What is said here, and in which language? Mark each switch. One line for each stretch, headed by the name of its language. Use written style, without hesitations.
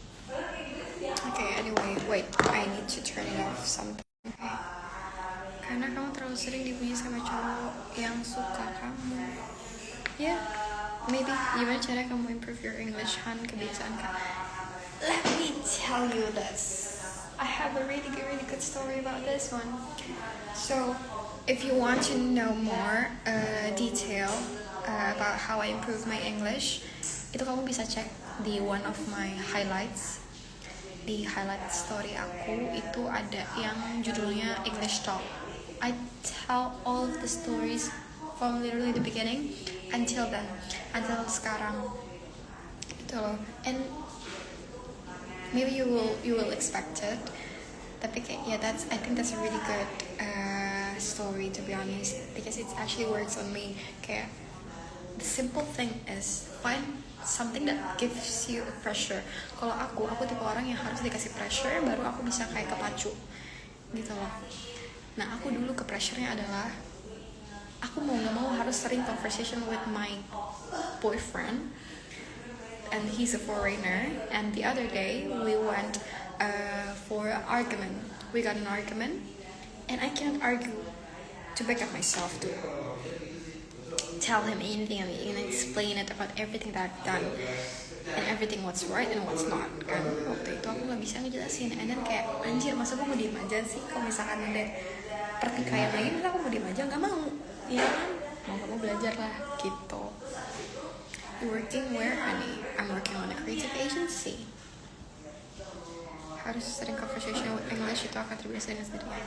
English: Okay, anyway, wait, I need to turn it off something. Okay.
Indonesian: Karena kamu terlalu sering dipuji sama cowok yang suka kamu. Yeah, maybe gimana cara kamu
English: improve your English,
Indonesian: Han? Kebiasaan kan?
English: Let me tell you this. I have a really good story about this one. So, if you want to know more detail about how I improve my English,
Indonesian: itu kamu bisa cek di
English: one of my highlights.
Indonesian: Di highlight story aku itu ada yang judulnya English Talk.
English: I tell all of the stories from literally the beginning until then, until
Indonesian: sekarang. Itu loh.
English: And maybe you will expect it,
Indonesian: tapi kayak
English: yeah, I think that's a really good story, to be honest, because it actually works on me. Kayak the simple thing is find something that gives you a pressure.
Indonesian: Kalau aku tipe orang yang harus dikasih pressure baru aku bisa kayak kepacu gitu loh. Nah, aku dulu ke pressure-nya adalah aku mau nggak mau harus sering conversation
English: with my boyfriend, and he's a foreigner. And the other day we went for an argument. We got an argument, and I cannot argue to back up myself to tell him anything and explain it about everything that I've done and everything what's right and what's not.
Indonesian: Kan waktu itu aku nggak bisa ngejelasin,
English: and then
Indonesian: kayak anjir, masa gue mau diem aja sih kalau misalkan ada pertikaian lagi, masa aku mau diem aja? Nggak mau, ya kan? Mau belajar lah gitu.
English: Working where, honey? I'm working on a creative agency.
Indonesian: Harus sering
English: conversation with English,
Indonesian: itu akan terbiasa dengan sendirinya.